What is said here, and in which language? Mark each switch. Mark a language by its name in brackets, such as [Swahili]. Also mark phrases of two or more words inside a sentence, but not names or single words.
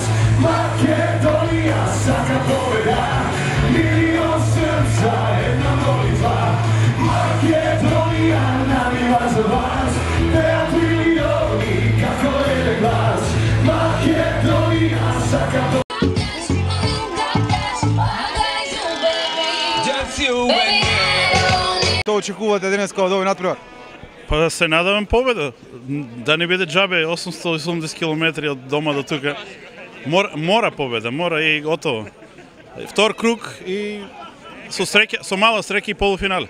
[Serbian] Makedonija svaka pobeda, milion srca, jedna molitva. Makedonija navija za vas, deo milioni, kako je glas. Makedonija svaka pobeda. [Macedonian] Што очекувате денеска од овој натпревар? Па да се надевам победа, да не биде џабе 880 км од дома до тука. Мора победа, мора и готово. Втор круг и со мала среќа и полуфинале.